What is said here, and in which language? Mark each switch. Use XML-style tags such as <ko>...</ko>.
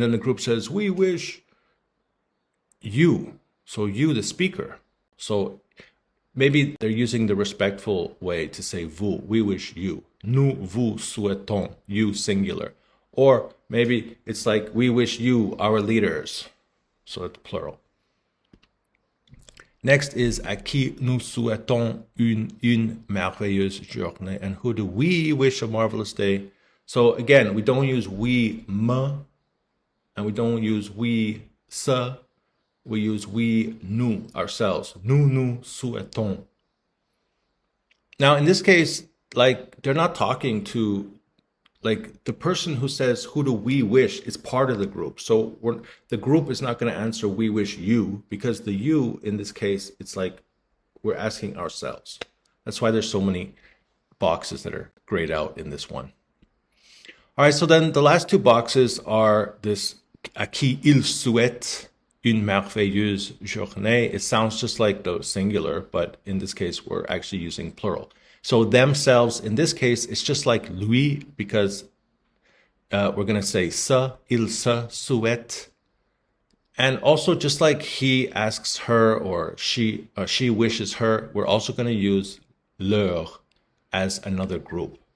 <en>And then the group says, we wish you. So you, the speaker. So maybe they're using the respectful way to say vous. We wish you.</en> <fr>Nous vous souhaitons.</fr> <en>You, singular. Or maybe it's like, we wish you, our leaders. So it's plural. Next is</en> <fr>à qui nous souhaitons une merveilleuse journée.</fr> <en>And who do we wish a marvelous day? So again, we don't use we me, and we don't use we se. We use we nous, ourselves.</en> <fr>Nous souhaitons.</fr> <en>Now, in this case, like, they're not talking to, like, the person who says, who do we wish, is part of the group. So the group is not going to answer, we wish you, because the you, in this case, it's like we're asking ourselves. That's why there's so many boxes that are grayed out in this one. All right, so then the last two boxes are this</en> <fr>à qui il souhaite une merveilleuse journée.</fr> <en>It sounds just like the singular, but in this case, we're actually using plural. So themselves, in this case, it's just like lui, because we're going to say ça,</en> <fr>il se souhaite.</fr> <en>And also just like he asks her or she wishes her, we're also going to use leur as another group.</en>